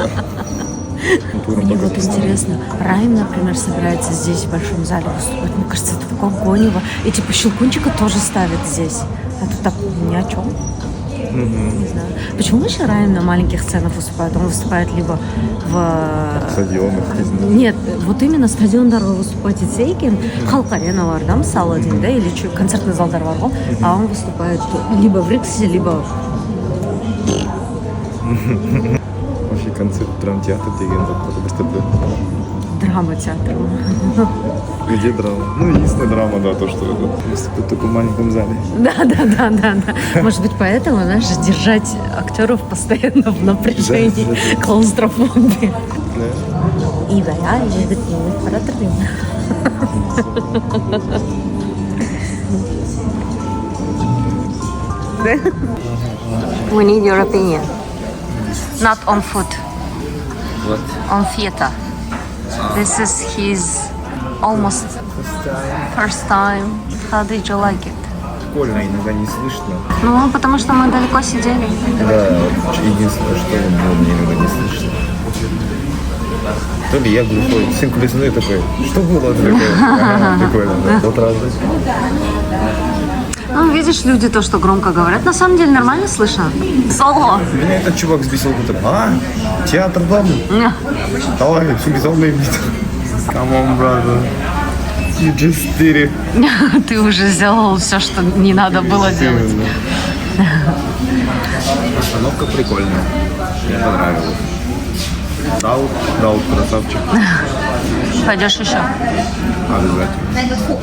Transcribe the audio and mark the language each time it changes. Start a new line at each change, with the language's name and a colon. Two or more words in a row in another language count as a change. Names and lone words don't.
Russian: Мне вот интересно, Райм, например, собирается здесь в Большом зале выступать. Мне кажется, это такое гонево. И типа Щелкунчика тоже ставят здесь. А тут так ни о чем. Не знаю. Почему еще Райм на маленьких сценах выступает? Он выступает либо в... Стадионах. Нет, вот именно
Kazakh: стадиондарда выступать Ицейкин, Халк Арена бар, да, мысалы деймін, да,
Russian: или концертный
Kazakh: залдар бар ғой,
Russian: а он выступает либо в Риксе, либо... Вообще концерт драмтеатр
Kazakh: деген зат бір түрде.
Russian: Драма театра. Где драма? Ну, единственная драма, да, то, что выступает только в маленьком зале. Да. Может быть, поэтому, знаешь, держать актеров постоянно в напряжении, Да. клаустрофобии. Да.
Kazakh: И я жігіттермен қаратыр деймін.
English: We need your opinion. Not on food,
Russian: Вот.
English: on theater. This is his almost first time. How did you like it?
Russian: Прикольно, иногда не слышно. Ну, потому что мы далеко сидели. Да, единственное, что мне иногда не слышно. То ли я глухой, сын колесной такой, что было? Такое, прикольно, да, вот раз. Ну, видишь, люди то, что громко говорят, на самом деле нормально слышно. Соло. Меня этот чувак сбесил, который, театр главный? Давай, безумный вид.
English: Come on, brother. You just did it.
Russian: Ты уже сделал все, что не надо было делать. Постановка прикольная. Мне понравилось. Даут, красавчик. Пойдешь еще? Обязательно.